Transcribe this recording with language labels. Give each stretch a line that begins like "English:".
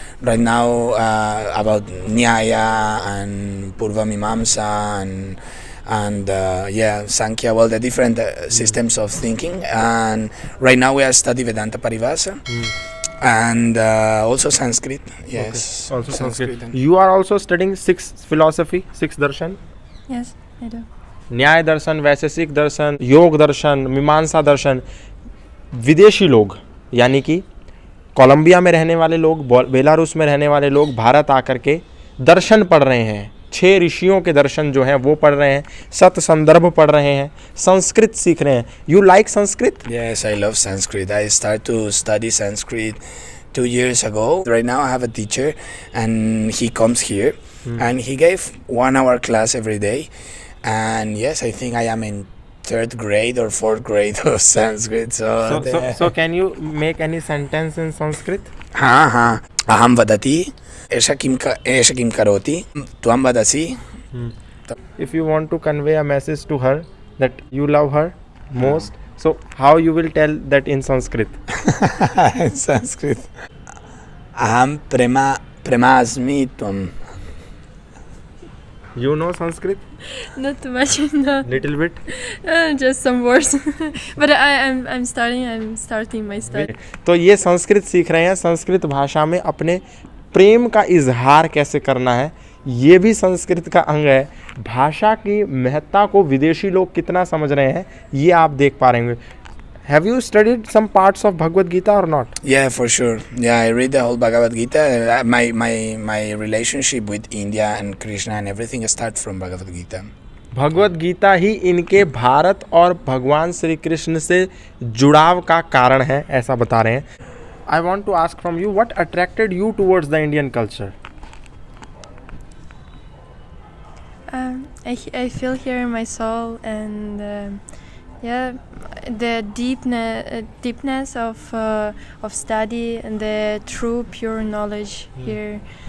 English: Right now about Nyaya and Purva Mimamsa and Sankhya, well, the different systems of thinking. And right now we are studying Vedanta Paribhasa. And also Sanskrit, yes. Okay. Also Sanskrit. and- You are also studying 6th philosophy, 6th darshan? Yes, I do.
Hindi: न्याय दर्शन, वैशेषिक दर्शन, योग दर्शन, मीमांसा दर्शन। विदेशी लोग यानी कि Colombia में रहने वाले लोग, बेलारूस में रहने वाले लोग भारत आकर के दर्शन पढ़ रहे हैं। 6 ऋषियों के दर्शन जो हैं वो पढ़ रहे हैं, सत संदर्भ पढ़ रहे हैं, संस्कृत सीख रहे हैं।
English: You like Sanskrit? Yes, I love Sanskrit. I started to study Sanskrit 2 years ago. Right now I have a teacher, and he comes here, and he gave 1 hour class every day. And yes, I think I am in third grade or fourth grade of Sanskrit. So can you make any sentence in Sanskrit?
Sanskrit: हाँ अहम वदति एष किं करोति त्वं वदसि.
English: If you want to convey a message to her that you love her most, so how you will tell that in Sanskrit?
Sanskrit: Sanskrit अहम प्रेमास्मि त्वं.
English: You know Sanskrit? Not too much, no. Little bit? Just some words. But I'm starting my study.
Hindi: तो ये संस्कृत सीख रहे हैं, संस्कृत भाषा में अपने प्रेम का इजहार कैसे करना है, ये भी संस्कृत का अंग है. भाषा की महत्ता को विदेशी लोग कितना समझ रहे हैं ये आप देख पा रहे होंगे.
English: Have you studied some parts of Bhagavad Gita or not? Yeah, for sure. Yeah, I read the whole Bhagavad Gita. My relationship with India and Krishna and everything starts from Bhagavad Gita.
Hindi: Bhagavad Gita ही इनके भारत और भगवान श्री कृष्ण से जुड़ाव का कारण है, ऐसा बता रहे हैं.
English: I want to ask from you, what attracted you towards the Indian culture? I feel here in my soul, and the deepness of study and the true pure knowledge here.